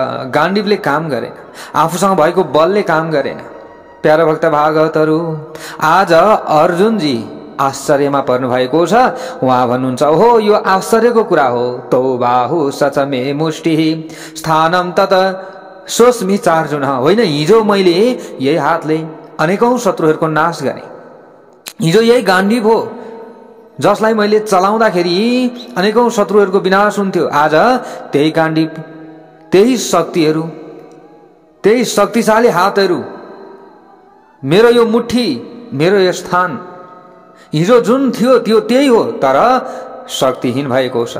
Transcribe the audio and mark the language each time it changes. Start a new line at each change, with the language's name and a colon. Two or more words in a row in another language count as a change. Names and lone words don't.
Nepali: गाण्डीवले काम गरेन, आफूसँग भएको बलले काम गरेन। प्यारा भक्त भागवतहरू, आज अर्जुनजी आश्चर्यमा पर्नु भएको छ। उहाँ भन्नुहुन्छ, हो यो आश्चर्यको कुरा हो।
Sanskrit: तौ बाहु सच मे मुष्टिः स्थानं तत सोस्मि चार्जुन।
Nepali: होइन, हिजो मैले यही हातले अनेकौं शत्रुहरूको नाश गरेँ। हिजो यही गाण्डीव हो जसलाई मैले चलाउँदाखेरि अनेकौं शत्रुहरूको विनाश हुन्थ्यो। आज त्यही गाण्डीव, त्यही शक्तिहरू, त्यही शक्तिशाली हातहरू, मेरो यो मुट्ठी, मेरो यो स्थान हिजो जुन थियो त्यो त्यही हो, तर शक्तिहीन भएको छ।